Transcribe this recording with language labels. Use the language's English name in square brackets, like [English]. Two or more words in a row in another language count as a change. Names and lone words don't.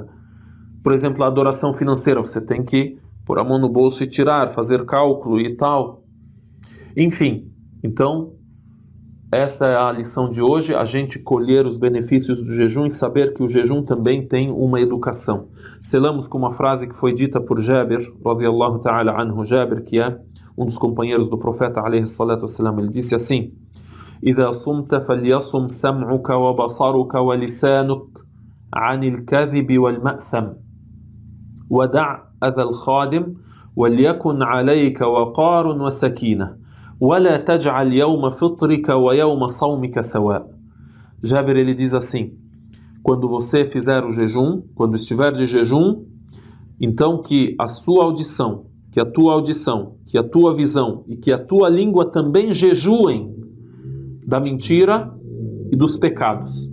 [Portuguese] Por exemplo, a adoração financeira, você tem que pôr a mão no bolso e tirar, fazer cálculo e tal. Enfim, então, essa é a lição de hoje, a gente colher os benefícios do jejum e saber que o jejum também tem uma educação. Selamos com uma frase que foi dita por Jabir, [Arabic] رضي الله تعالى عنه, [Portuguese] Jabir, que é um dos companheiros do profeta, [Arabic] عليه الصلاة والسلام. [Portuguese] Ele disse assim: [Arabic] إذا صمت فليصم سمعك وبصرك ولسانك عن الكذب والمأثم ودع أذى الخادم وليكن عليك وقار وسكينة ولا تجعل يوم فطرك ويوم صومك سواء. [Portuguese] Jabir, ele diz assim: quando você fizer o jejum, quando estiver de jejum, então que a sua audição, que a tua audição, que a tua visão e que a tua língua também jejuem da mentira e dos pecados.